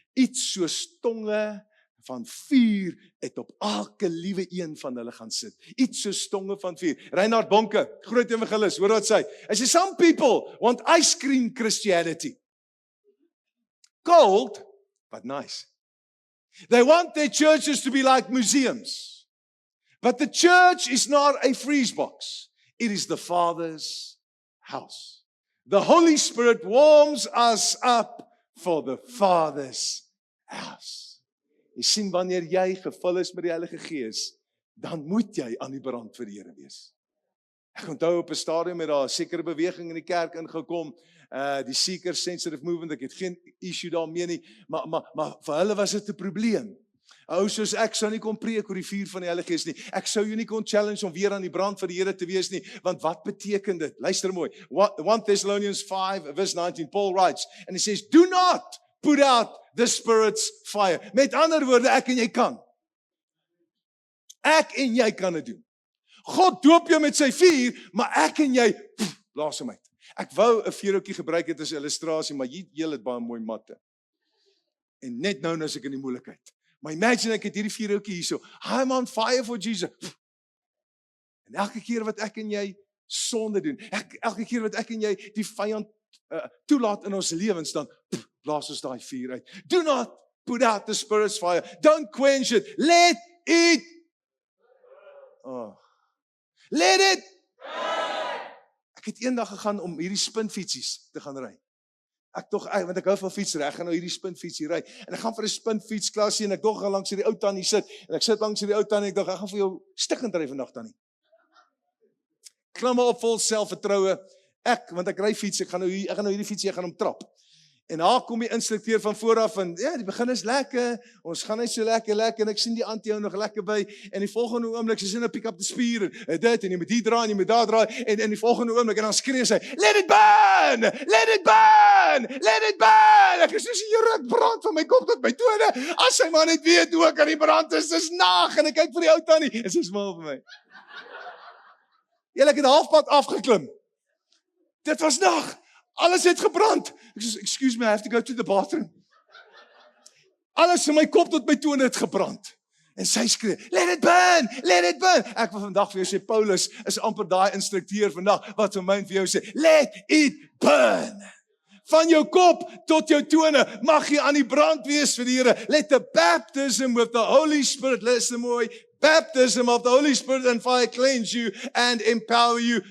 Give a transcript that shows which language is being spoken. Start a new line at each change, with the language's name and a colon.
Afrikaans: Iets soos tonge van vuur het op elke liewe een van hulle gaan sit. Iets soos tonge van vuur. Reinhard Bonke, groot evangelis, hoor wat sê. Hy sê
English: some people want ice cream Christianity. Cold, but nice. They want their churches to be like museums. But the church is not a freeze box. It is the Father's house. The Holy Spirit warms us up for the Father's house.
Afrikaans: Jy sien, wanneer jy gevul is met die Heilige Gees, dan moet jy aan die brand vir die Here wees. Ek onthou op 'n stadium met daar 'n sekere beweging in die kerk ingekom, die seeker sensitive movement, ek het geen issue daarmee nie, maar vir hulle was dit 'n probleem. Ou soos ek sou nie kon preek oor die vuur van die Heilige Gees nie. Ek sou jou nie kon challenge om weer aan die brand vir die Here te wees nie, want wat beteken dit? Luister mooi.
English: 1 Thessalonians 5 verse 19, Paul writes, and he says, do not put out the Spirit's fire.
Afrikaans: Met ander woorde, ek en jy kan. Ek en jy kan dit doen. God doop jou met sy vuur, maar ek en jy, blaas hom uit. Ek wou 'n vuurhoutjie gebruik het as 'n illustrasie, maar jy het baie mooi matte. En net nou is ek in die moeilikheid. Maar imagine ek het hierdie vuurhoutjie hierso.
English: I'm on fire for Jesus.
Afrikaans: En elke keer wat ek en jy sonde doen, elke keer wat ek en jy die vyand toelaat in ons lewens, dan blaas ons daai vuur uit.
English: Do not put out the Spirit's fire. Don't quench it. Let it. Oh. Let it.
Afrikaans: Ek het eendag gegaan om hierdie spinfietsies te gaan ry. Want ek hou van fietsry, ek gaan nou hierdie spinfietsie ry. En ek gaan vir 'n spinfietsklasie en ek dog langs hierdie ou tannie sit. En ek sit langs hierdie ou tannie en ek dog ek gaan vir jou stikkend ry vandag tannie. Klim maar op vol selfvertroue. Want ek ry fiets, ek gaan nou hierdie fietsie, ek gaan hom trap. En daar kom die instrukteur van vooraf en ja, die begin is lekker. Ons gaan net so lekker en ek sien die antie nog lekker by en die volgende oomblik sy sien 'n pick up die spier en dit en jy moet hier draai en jy moet daar draai en in die volgende oomblik en dan skree sy,
English: "Let it burn! Let it burn! Let it burn!"
Afrikaans: Ek is soos hier ek brand van my kop tot my tone. As sy maar net weet hoe ek aan die brand is, dis nag en ek kyk vir die ou tannie en sy smaal vir my. Ek het halfpad afgeklim. Dit was nag. Alles het gebrand. Ek sê,
English: excuse me, I have to go to the bathroom.
Afrikaans: Alles in my kop tot my tone het gebrand. En sy skree,
English: let it burn, let it burn.
Afrikaans: Ek wil vandag vir jou sê, Paulus is amper daai instrukteur vandag, wat vir my en vir jou sê,
English: let it burn.
Afrikaans: Van jou kop tot jou tone, mag jy aan die brand wees vir die Here.
English: Let the baptism with the Holy Spirit, listen mooi, baptism of the Holy Spirit and fire cleanse you and empower you.